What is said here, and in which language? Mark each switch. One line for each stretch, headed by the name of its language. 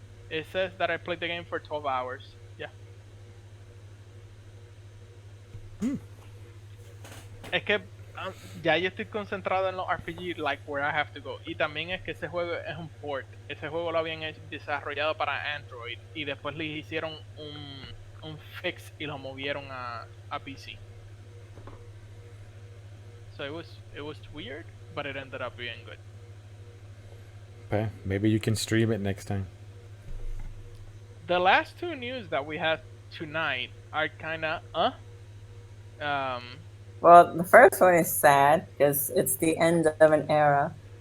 English: It says that I played the game for 12 hours. Yeah.
Spanish: Es que ya yo estoy concentrado en los RPG,
English: like where I have to go.
Spanish: Y también es que ese juego es un port. Ese juego lo habían desarrollado para Android y después le hicieron un fix y lo movieron a PC.
English: So it was weird, but it ended up being good. Okay, maybe you can stream it next time. The last 2 news that we had tonight are kinda Well, the first one is sad because it's the end of an era.